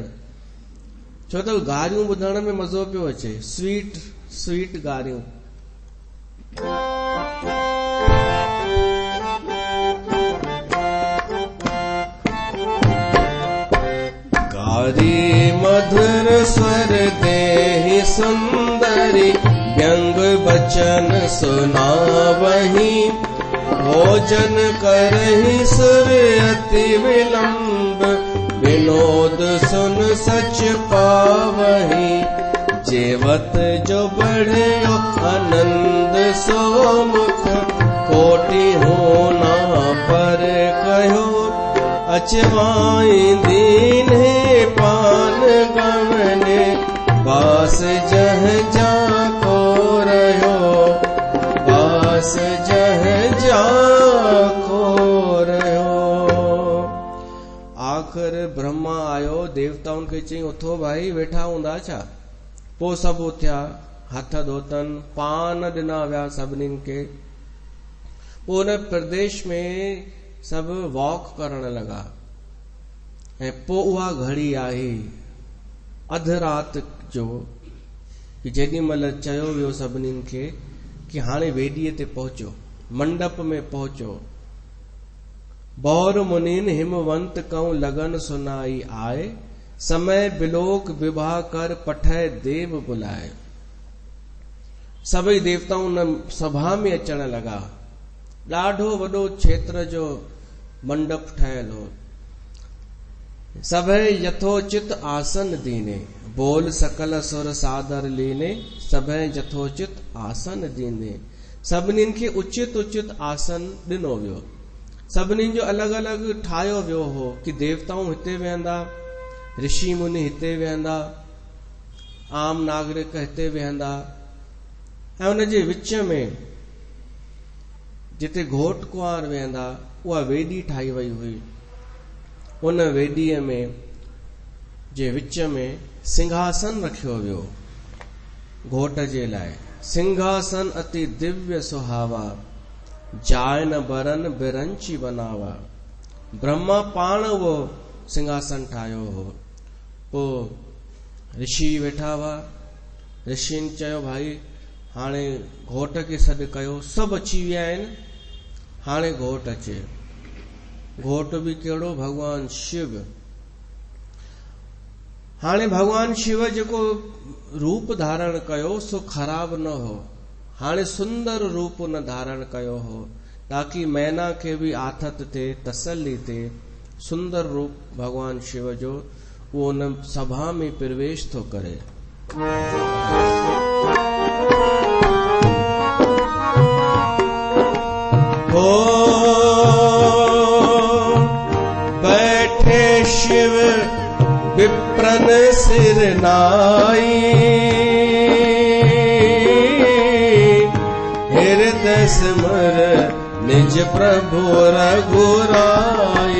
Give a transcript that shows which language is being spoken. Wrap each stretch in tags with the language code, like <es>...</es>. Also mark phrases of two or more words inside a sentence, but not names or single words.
<sd>छो त गारियूं ॿुधण में मज़ो पियो अचे,</sd> <en>sweet sweet</en> <sd>गारियूं।</sd> <awa>गारी मधुर स्वर देहि सुंदरी, व्यंग बचन सुनावही, भोजन करहि सुर अति विलंब, विनोद सुन सच पावही। जेवत जो बढ़ियो आनंद सो मुख, कोटि होना पर कहो, अचवाई दीन्हे पान गवने, बास जह जा को रहो, बास जह जा को रहो।</awa> <sd>आखिर ब्रह्मा आयो, देवताउनि खे चई उथो भाई, वेठा हूंदा छा? पोइ सभु उथिया, हथ धोतनि, पान ॾिना विया सभिनीनि खे। पोइ उन प्रदेश में सभु वॉक करण लॻा। ऐं पोइ उहा घड़ी आई अध राति जो, कि जेॾी महिल चयो वियो सभिनीनि खे कि हाणे वेदीअ ते पहुचो, मंडप में पहुचो।</sd> <awa>बौर मुनीन हिमवंत कहूं लगन सुनाई आए, समय बिलोक विवाह कर पठय देव बुलाए।</awa> <sd>सभई देवताऊं उन सभा में अचण लॻा। ॾाढो वॾो क्षेत्र जो मंडप ठहियल हो।</sd> <awa>सभई यथोचित आसन दीने, बोल सकल सुर सादर लीने, सभई यथोचित आसन दीने।</awa> <sd>सभिनीनि खे उचित उचित आसन ॾिनो वियो। सभिनी जो अलॻि अलॻि ठाहियो वियो हो कि देवताऊं हिते वेहंदा, ऋषि मुनि हिते वेहंदा, आम नागरिक हिते वेहंदा, ऐं उन जे विच में जिते घोट कुंवार वेहंदा उहा वेदी ठाही वई हुई। उन वेदीअ में जे विच में सिंहासन रखियो वियो घोट जे लाइ।</sd> <awa>सिंहासन अति दिव्य सुहावा, जाय न बरन बिरंची बनावा।</awa> <sd>ब्रह्मा पाण उहो सिंहासन ठाहियो हो। पोइ ऋषि वेठा हुआ। ऋषिनि चयो भाई हाणे घोट खे सॾु कयो। सभु अची विया आहिनि, हाणे घोट अचे। घोट बि कहिड़ो, भगवान शिव। हाणे भगवान शिव जेको रूप धारण कयो सो ख़राब न हो। हाणे सुंदर रूप न धारण कयो हो ताकि मैना खे भी आथत थे, तसल्ली थे। सुंदर रूप भगवान शिव जो वो उन सभा में प्रवेश तो करे।</sd> <awa>हो बैठे शिव विप्रन सिर नाई, हृदय सिमर निज प्रभु रघुराई।</awa>